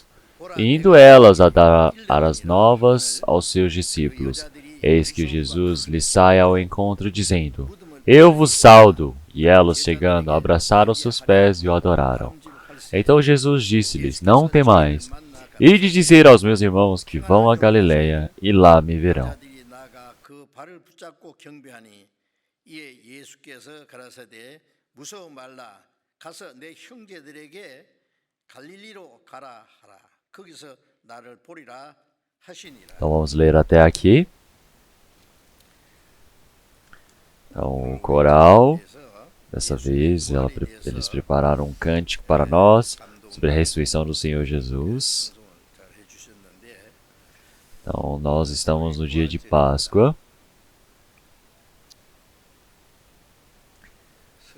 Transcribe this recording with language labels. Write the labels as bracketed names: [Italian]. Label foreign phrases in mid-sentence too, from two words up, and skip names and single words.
[Portuguese] E indo elas a dar as novas aos seus discípulos, eis que Jesus lhes sai ao encontro, dizendo: Eu vos saudo. E elas, chegando, abraçaram seus pés e o adoraram. Então Jesus disse-lhes: Não temais. Ide dizer aos meus irmãos que vão a Galiléia, e lá me verão. [Korean] 가서 내 형제들에게 갈릴리로 가라 하라. 거기서 나를 보리라 하시니라. [Portuguese] Então vamos ler até aqui. Então o coral, dessa vez, eles prepararam um cântico para nós sobre a ressurreição do Senhor Jesus. Então nós estamos no dia de Páscoa.